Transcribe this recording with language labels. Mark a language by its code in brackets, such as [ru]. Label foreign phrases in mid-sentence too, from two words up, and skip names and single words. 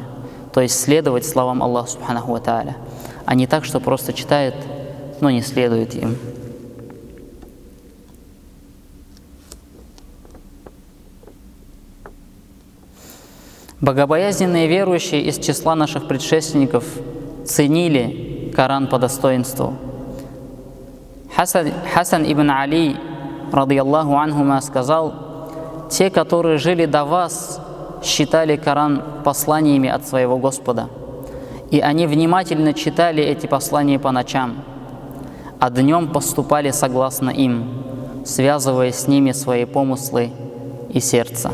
[ru] То есть следовать словам Аллаха [ar] سبحانه وتعالى, [ru] а не так, что просто читает, но не следует им. Богобоязненные верующие из числа наших предшественников ценили Коран по достоинству. Хасан ибн Али, [ar] رضي الله عنهما, [ru] сказал: те, которые жили до вас, считали Коран посланиями от своего Господа, и они внимательно читали эти послания по ночам, а днем поступали согласно им, связывая с ними свои помыслы и сердце.